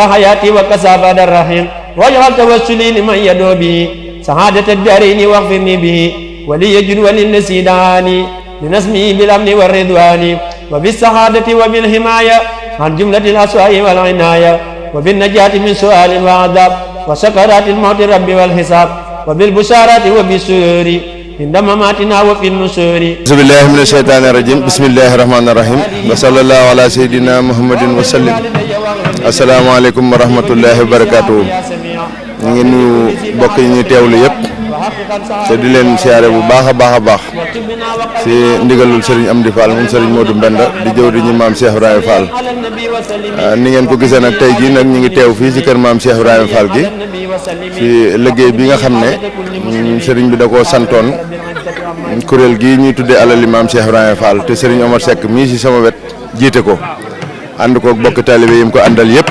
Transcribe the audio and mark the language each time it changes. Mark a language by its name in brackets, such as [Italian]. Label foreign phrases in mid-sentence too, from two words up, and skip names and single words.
[Arabic] حياتي وكسابة الرحيم واجعل توسلي لمن يدعو به سعادة الدارين واغفرني به ولي يجد وللنسي دعاني لنسمي بالأمن والرضوان وبالسعادة وبالحماية عن جملة الأسواء والعناية وبالنجاة من سؤال وعذاب وسكرات الموت رب والحساب وبالبشارات وبالسرور عند مماتنا وفي النشور. أعوذ بالله من الشيطان الرجيم بسم الله الرحمن الرحيم وصلى الله على سيدنا محمد وسلم. السلام عليكم ورحمة الله وبركاته. [Wolof] ñu ngi nuyu mbokk yi ñuy teewlu yëpp te di leen siyaare bu baax a baax si ndigalul Serigne Amdi Fall moom Serigne Modou Mbenda di jëwriñu maam Cheikh Ibrahima Fall. ni ngeen ko gisee nag tey jii nag ñu ngi teew fii si kër maam Cheikh Ibrahima Fall gi si liggéey bi nga xam ne Serigne bi da koo santoon kuréel gii ñuy tuddee alali maam Cheikh Ibrahima Fall te Serigne Omar Seck mii si sama wet jiite ko ànd ko bokk taalibe yi mu ko àndal yëpp.